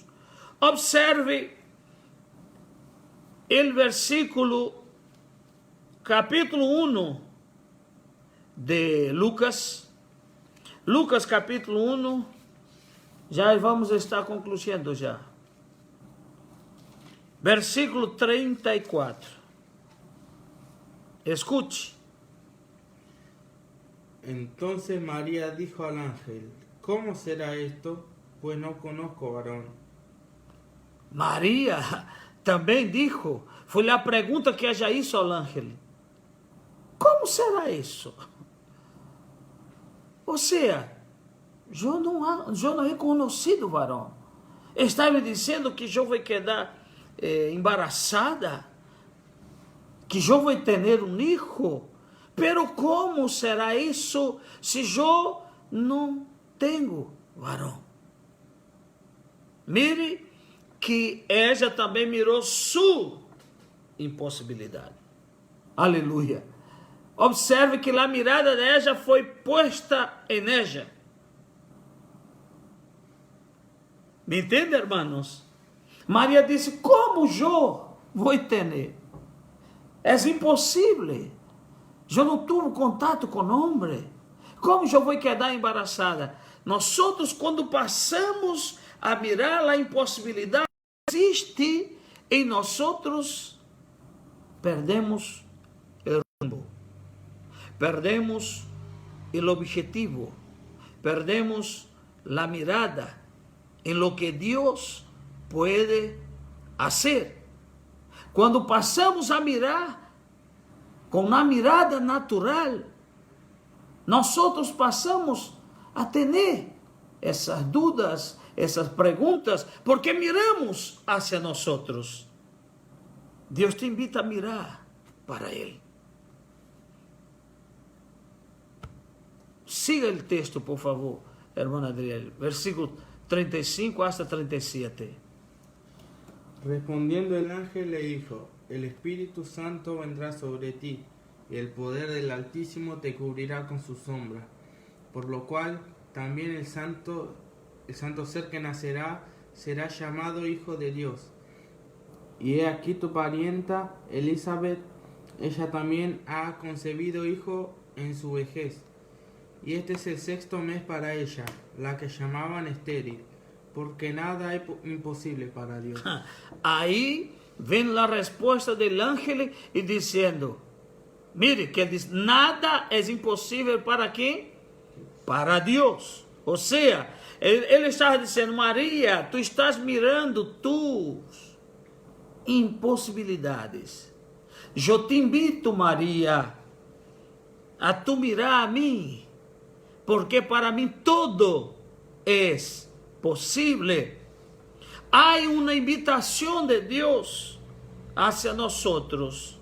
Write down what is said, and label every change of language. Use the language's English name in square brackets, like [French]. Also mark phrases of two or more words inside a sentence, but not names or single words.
[Portuguese] Observe o versículo, capítulo 1 de Lucas. Lucas capítulo 1, já vamos estar concluindo já. Versículo 34. Escute. [Spanish] Entonces María dijo al ángel: ¿Cómo será esto? Pues no conozco varón. [Portuguese] Maria também dijo, foi a pergunta que [Spanish] ella hizo [Portuguese] ao ángel: como será isso? Ou seja, eu não he conhecido varão. Está me dizendo que eu vou quedar embaraçada, que eu vou ter um filho, pero como será isso se eu não tenho varão? [Spanish] Mire que ella [Portuguese] também mirou sua impossibilidade. Aleluia. Observe que a mirada dela foi posta em ella. Me entende, hermanos? Maria disse: como eu vou ter? É impossível. Eu não tive contato com homem. Como eu vou quedar embaraçada? Nós outros, quando passamos a mirar a impossibilidade que existe em nós outros, perdemos o rumbo, perdemos o objetivo, perdemos a mirada em [Spanish] lo que [Portuguese] Deus pode fazer. Quando passamos a mirar com uma mirada natural, nós outros passamos a ter essas dúvidas, essas perguntas, [Spanish] porque miramos hacia [Portuguese] nós outros. Deus te invita a mirar para Ele. Siga o texto, por favor, irmã Adriel. Versículo 35 hasta 37. [Spanish] Respondiendo el ángel le dijo: el Espíritu Santo vendrá sobre ti, y el poder del Altísimo te cubrirá con su sombra. Por lo cual también el santo ser que nacerá será llamado Hijo de Dios. Y he aquí tu parienta Elizabeth, ella también ha concebido hijo en su vejez. Y este es el 6º mes para ella, la que llamaban estéril, porque nada es imposible para Dios. [Portuguese] Aí vem a resposta do ángel e dizendo: mire, que ele diz: nada é impossível para quem? Para Deus. Ou seja, ele estava dizendo: Maria, [Spanish] tu estás mirando tus impossibilidades. [Portuguese] Eu te invito, Maria, a tu mirar a mim, porque para mim todo é possível. Há uma invitação de Deus hacia nós outros.